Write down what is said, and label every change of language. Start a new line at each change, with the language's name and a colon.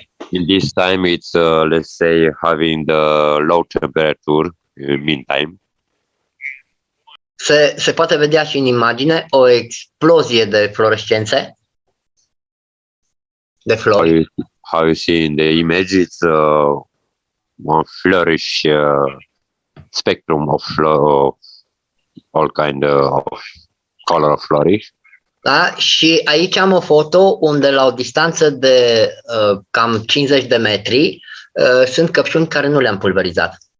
English: In this time it's let's say having the low temperature meantime.
Romanian: Se poate vedea și în imagine o explozie de fluorescențe, de flori.
English: How you see in the image, it's one flourish spectrum of all kind of color of flourish.
Romanian: Da? Și aici am o foto unde la o distanță de cam 50 de metri sunt căpșuni care nu le-am pulverizat.